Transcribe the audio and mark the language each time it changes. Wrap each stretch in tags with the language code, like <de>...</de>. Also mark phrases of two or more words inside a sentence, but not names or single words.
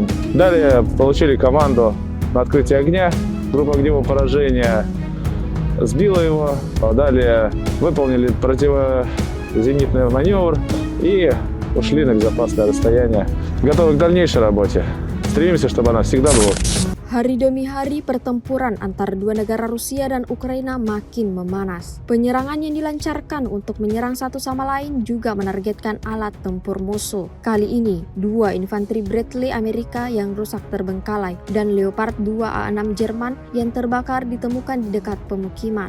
<ru>Далее получили команду на открытие огня. Группа огневого поражения сбила его. Далее выполнили противозенитный маневр и ушли на безопасное расстояние. Готовы к дальнейшей работе. Стремимся, чтобы она всегда была.</ru> <id>Hari demi hari pertempuran antara dua negara Rusia dan Ukraina makin memanas. Penyerangan yang dilancarkan untuk menyerang satu sama lain juga menargetkan alat tempur musuh. Kali ini, dua infanteri Bradley Amerika yang rusak terbengkalai dan Leopard 2 A6 Jerman yang terbakar ditemukan di dekat pemukiman.</id>